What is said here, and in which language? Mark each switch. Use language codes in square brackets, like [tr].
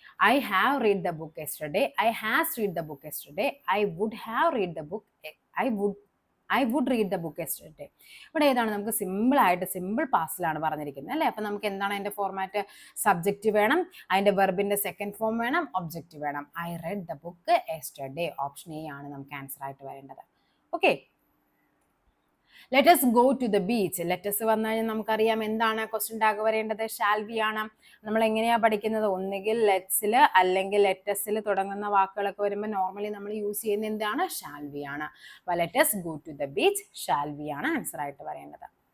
[en] I have read the book yesterday. I has read the book yesterday. I would have read the book. I would read the book yesterday. [ml] ഇവിടെ ഏതാണ്? നമുക്ക് simple ആയിട്ട് simple പാസ്റ്റിലാണ് പറഞ്ഞിരിക്കുന്നത് അല്ലേ? അപ്പം നമുക്ക് എന്താണ് അതിൻ്റെ ഫോർമാറ്റ്? സബ്ജക്റ്റ് വേണം, അതിൻ്റെ വെർബിൻ്റെ സെക്കൻഡ് ഫോം വേണം, ഒബ്ജക്റ്റ് വേണം. [en] I read the book yesterday. [ml] Option A ആണ് നമുക്ക് ആൻസർ ആയിട്ട് വരേണ്ടത്. [en] Okay, let us go to the beach. [ml] Let us വന്നു കഴിഞ്ഞാൽ നമുക്കറിയാം എന്താണ് ക്വസ്റ്റ്യൻ ടാഗ് വരേണ്ടത്? ഷാൽ ബി ആണ്. നമ്മൾ എങ്ങനെയാ പഠിക്കുന്നത്? ഒന്നുകിൽ ലെറ്റ്സിൽ അല്ലെങ്കിൽ ലെറ്റസിൽ തുടങ്ങുന്ന വാക്കുകളൊക്കെ വരുമ്പോൾ നോർമലി നമ്മൾ യൂസ് ചെയ്യുന്ന എന്താണ്? ഷാൽ ബി ആണ്. അപ്പോൾ [en] let us go to the beach, [ml] shall be ആണ് ആൻസർ ആയിട്ട് വരേണ്ടത്.